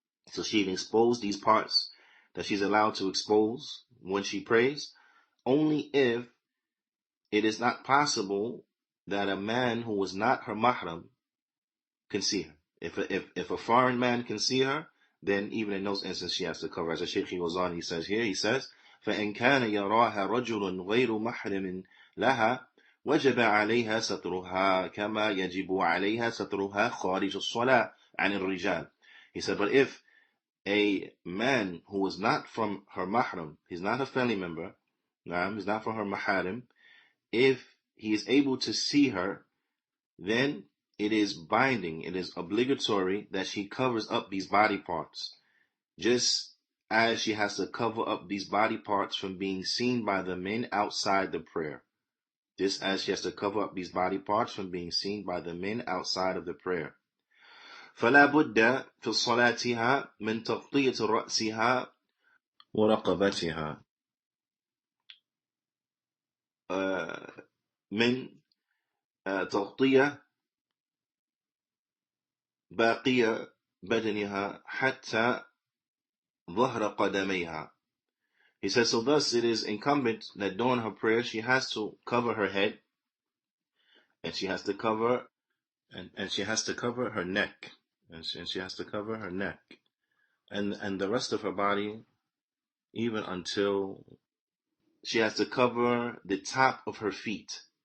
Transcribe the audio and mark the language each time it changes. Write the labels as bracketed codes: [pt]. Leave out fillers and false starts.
[en] So she can expose these parts that she's allowed to expose when she prays, only if it is not possible that a man who was not her mahram can see her. If a foreign man can see her, then even in those instances she has to cover. As the Shaykh goes on, he says, [ar] فَإِنْ كَانَ يَرَاهَا رَجُلٌ غَيْرُ مَحْرِمٍ لَهَا وَجَبَ عَلَيْهَا سَتْرُهَا كَمَا يَجِبُ عَلَيْهَا سَتْرُهَا خَارِجُ الصَّلَاةِ عَنِ الرِّجَالِ. [en] He said, but if a man who is not from her mahram, he's not a family member, he's not from her maharim, if he is able to see her, then it is binding, it is obligatory that she covers up these body parts, just as she has to cover up these body parts from being seen by the men outside the prayer. Just as she has to cover up these body parts from being seen by the men outside of the prayer. [ar] فلا بد في صلاتها من تغطية رأسها ورقبتها من تغطية باقي بدنها حتى ظهر قدميها. [en] He says, so thus it is incumbent that during her prayer she has to cover her head, and she has to cover she has to cover her neck, and she has to cover her neck, and the rest of her body, even until she has to cover the top of her feet.